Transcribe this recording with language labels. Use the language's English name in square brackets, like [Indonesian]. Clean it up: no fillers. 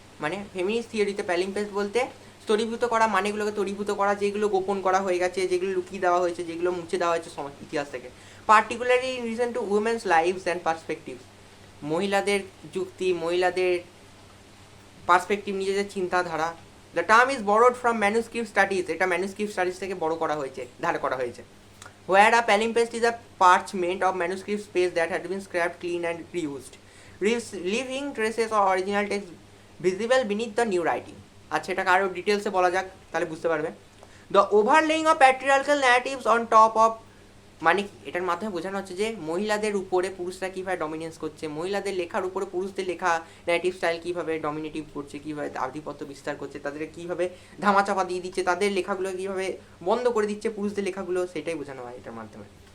[Bangla] মানে ফেমিনিস্ট থিওরিতে প্যালিম্পেস্ট বলতে স্তরীভূত করা, মানেগুলোকে তরীভূত করা, যেগুলো গোপন করা হয়ে গেছে, যেগুলো লুকিয়ে দেওয়া হয়েছে, যেগুলো মুছে দেওয়া হয়েছে ইতিহাস থেকে। [English] particularly in relation to women's lives and perspectives, [Bangla] মহিলাদের যুক্তি, মহিলাদের পার্সপেক্টিভ, নিজেদের চিন্তাধারা। [English] the term is borrowed from manuscript studies, [Bangla] এটা ম্যানুস্ক্রিপ্ট স্টাডিজ থেকে ধার করা হয়েছে। [English] Where a palimpsest is a parchment of manuscript space that had been scraped clean and reused, leaving traces of original text visible beneath the new writing. [Bangla] আচ্ছা, এটাকে আরও ডিটেলসে বলা যাক, তাহলে বুঝতে পারবে। [English] the overlaying of patriarchal narratives on top of, [Bangla] মানে এটার মাধ্যমে বোঝানো হচ্ছে যে মহিলাদের উপরে পুরুষরা কীভাবে ডমিনেন্স করছে, মহিলাদের লেখার উপরে পুরুষদের লেখা ন্যারেটিভ স্টাইল কীভাবে ডমিনেটিভ করছে, কীভাবে আধিপত্য বিস্তার করছে, তাদের কীভাবে ধামাচাপা দিয়ে দিচ্ছে, তাদের লেখাগুলো কীভাবে বন্ধ করে দিচ্ছে পুরুষদের লেখাগুলো, সেটাই বোঝানো হয় এটার মাধ্যমে।